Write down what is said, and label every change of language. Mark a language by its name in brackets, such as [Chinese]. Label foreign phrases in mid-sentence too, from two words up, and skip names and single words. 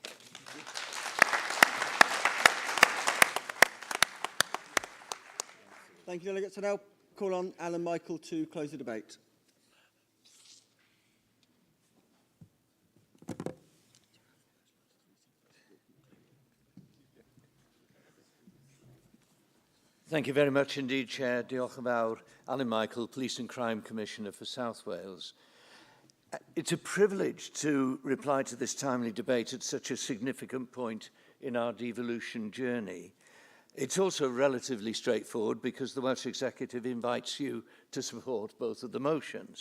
[English] Thank you, delegates. I now call on Alan Michael to close the debate. Thank you very much indeed, Chair. [Welsh] Diolch yn fawr. [English] Alan Michael, Police and Crime Commissioner for South Wales. It's a privilege to reply to this timely debate at such a significant point in our devolution journey. It's also relatively straightforward because the Welsh Executive invites you to support both of the motions.